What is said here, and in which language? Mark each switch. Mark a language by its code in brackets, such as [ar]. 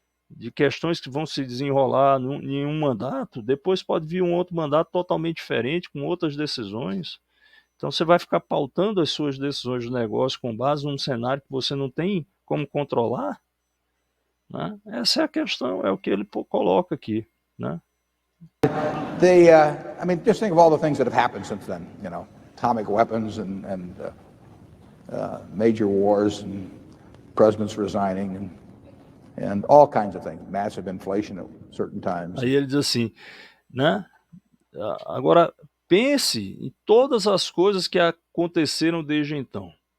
[pt] De questões que vão se desenrolar em um mandato, depois pode vir um outro mandato totalmente diferente, com outras decisões. Então você vai ficar pautando as suas decisões de negócio com base num cenário que você não tem como controlar? Né? Essa é a questão, é o que ele coloca aqui. Né? [en] I mean, just think of all the things that have happened since then. You know, atomic weapons and major wars and presidents resigning and all kinds of things. Massive inflation at certain times. [pt] Aí ele diz assim, né? Agora pense em todas as coisas que aconteceram desde então.